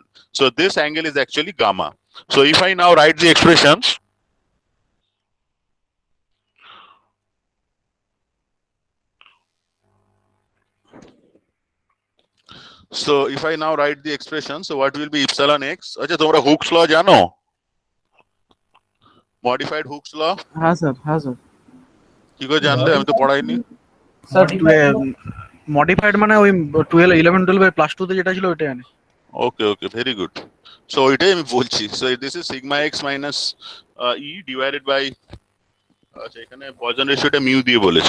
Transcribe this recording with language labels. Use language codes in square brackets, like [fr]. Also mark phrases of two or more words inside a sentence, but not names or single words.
[en] So this angle is actually gamma. So if I now write the expressions, so if I now write the expression, so what will be epsilon x? [bn] Acha tumra Hooke's law jano? [en] Modified Hooke's law? [hi] हाँ सर [bn] কি করে জানলে? আমি তো পড়াইনি। মডিফাইড মানে ওই 12 11 12 এর প্লাস 2 তে যেটা ছিল ওইটাই আনে। [en] Okay okay, very good. [bn] সো ওইটাই আমি বলছি। [en] So this is sigma x minus e divided by, [bn] আচ্ছা এখানে পয়জন রেশিওটা মিউ দিয়ে বলেছে।